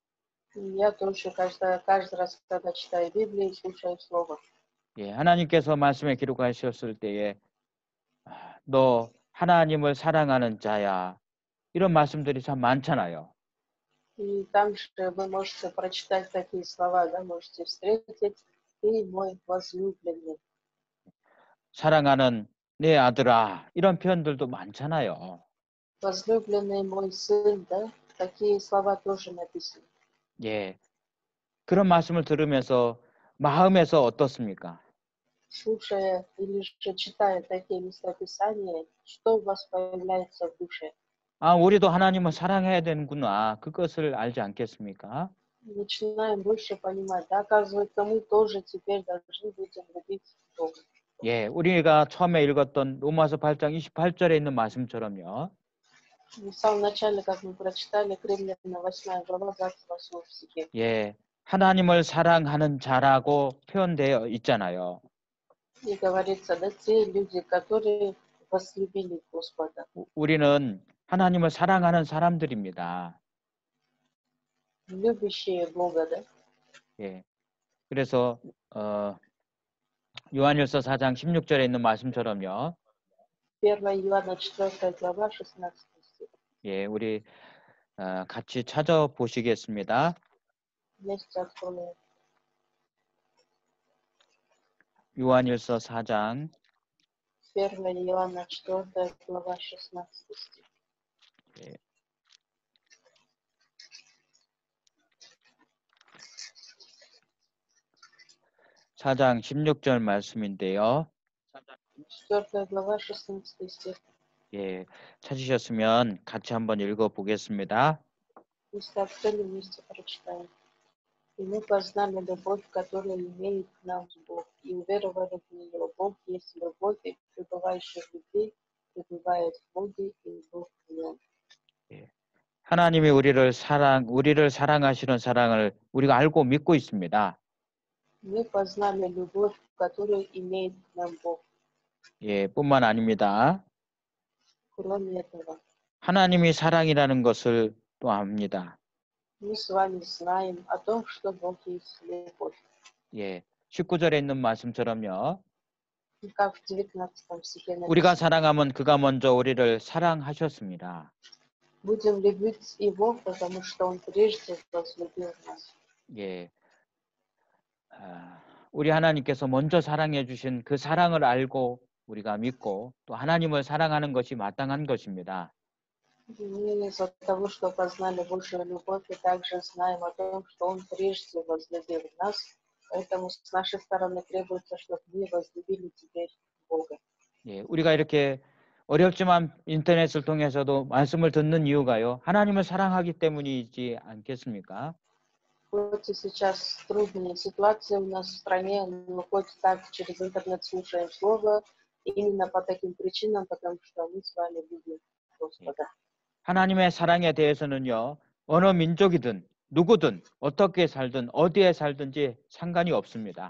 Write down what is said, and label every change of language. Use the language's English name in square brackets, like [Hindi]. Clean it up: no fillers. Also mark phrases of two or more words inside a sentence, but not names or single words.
[Russian] Я тоже каждый раз, когда читаю Библию, слушаю Слово. [Korean] 예, 하나님께서 말씀에 기록하셨을 때에 너 하나님을 사랑하는 자야. 이런 말씀들이 참 많잖아요. [Russian] И там же вы можете прочитать такие слова, да, можете встретить, ты мой возлюбленный. [Korean] 사랑하는 내 아들아. 이런 표현들도 많잖아요. [Russian] Возлюбленный мой сын, да, такие слова тоже написаны. [Korean] 예, 그런 말씀을 들으면서 마음에서 어떻습니까? [Russian] Слушая или же читая такие местописания, что у вас появляется в душе? [Korean] 아, 우리도 하나님을 사랑해야 되는구나. 그것을 알지 않겠습니까? [Russian] Начинаем больше понимать, да, оказывается, мы тоже теперь должны будем любить Бога. [Korean] 예, 우리가 처음에 읽었던 로마서 8장 28절에 있는 말씀처럼요. [Russian] В самом начале, как мы прочитали, Римлянам 8 глава 28 стихе. [Korean] 예, 하나님을 사랑하는 자라고 표현되어 있잖아요. [Russian] И говорится, да, те люди, которые возлюбили Господа. [Korean] 우리는 하나님을 사랑하는 사람들입니다. [Russian] Любящие Бога, да? [Korean] 예, 그래서 요한일서 4장 16절에 있는 말씀처럼요. [Russian] 1 Иоанна 4 глава 16 стих. [Korean] 예, 우리 같이 찾아보시겠습니다. [Russian] Вместе откроем. [Korean] 요한일서 4장 [Russian] 1 Иоанна 4 глава 16 стих. [Korean] 예. (4장 16절) 말씀인데요. [Russian] 4 глава 16 стих. [Korean] 예, 찾으셨으면 같이 한번 읽어보겠습니다. [Russian] Если открыли, вместе прочитаем. И мы познали любовь, которую имеет к нам Бог, и уверовали в нее. Бог есть любовь, и пребывающий в любви пребывает в Боге, и Бог в нем. [Korean] 예, 하나님이 우리를 사랑하시는 사랑을 우리가 알고 믿고 있습니다. [Russian] Мы познали любовь, которую имеет к нам Бог. [Korean] 예, 뿐만 아닙니다. [Russian] Кроме этого, [Korean] 하나님이 사랑이라는 것을 또 압니다. [Russian] мы с вами знаем о том, что Бог есть любовь. [Korean] 예, 19절에 있는 말씀처럼요. [Russian] И как в 19 стихе [Korean] 우리가 [Russian] написано, [Korean] 사랑하면 그가 먼저 우리를 사랑하셨습니다. [Russian] будем любить Его, потому что Он прежде возлюбил нас. [Korean] 예, 우리 하나님께서 먼저 사랑해 주신 그 사랑을 알고 우리가 믿고 또 하나님을 사랑하는 것이 마땅한 것입니다. [Russian] Мы из-за того, что познали Божью любовь, и также знаем о том, что Он прежде возлюбил нас, Поэтому с нашей стороны требуется, чтобы мы возлюбили теперь Бога. [Korean] 예, 우리가 이렇게 어렵지만 인터넷을 통해서도 말씀을 듣는 이유가요. 하나님을 사랑하기 때문이지 않겠습니까? [Russian] Хоть и сейчас трудные ситуации у нас в стране, но хоть так через интернет слушаем Слово, именно по таким причинам, потому что мы с вами любим Господа. [Korean] 하나님의 사랑에 대해서는요. 어느 민족이든 누구든 어떻게 살든 어디에 살든지 상관이 없습니다.